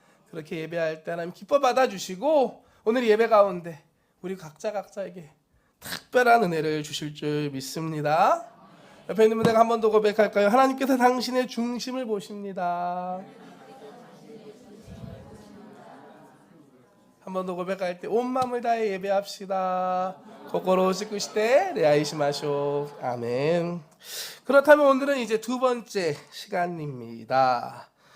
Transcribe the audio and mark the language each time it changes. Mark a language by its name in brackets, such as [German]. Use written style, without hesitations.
[Korean] 그렇게 예배할 때 하나님 기뻐 받아주시고 오늘 예배 가운데 우리 각자에게 특별한 은혜를 주실 줄 믿습니다. 옆에 있는 분에게 한 번 더 고백할까요? 하나님께서 당신의 중심을 보십니다. 한 번 더 고백할 때 온 마음을 다해 예배합시다. [Japanese] 心尽くして礼拝しましょう. [Korean] 아멘. 그렇다면 오늘은 이제 두 번째 시간입니다.